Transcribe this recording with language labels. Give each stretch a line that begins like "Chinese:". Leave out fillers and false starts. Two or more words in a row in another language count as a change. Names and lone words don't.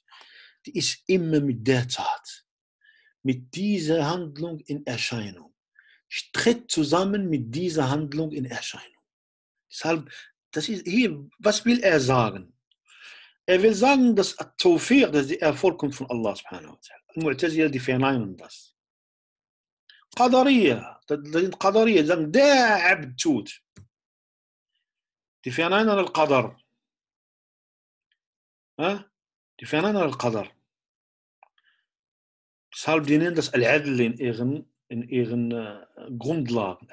German: Die ist immer mit der Tat, mit dieser Handlung in Erscheinung. Tritt zusammen mit dieser Handlung in Erscheinung. Deshalb, das ist hier, was will er sagen? Er will sagen, dass Tawfiq, dass der Erfolg kommt von
Arabic: الله سبحانه وتعالى.
German: Al-Mu'tazila, die verneinen das. Qadariyah, das sind Qadariyah, die sagen, der Abd tut. Die verneinen Al-Qadar. Die verneinen Al-Qadar. Deshalb, die nennen das Al-Adl in ihren Grundlagen.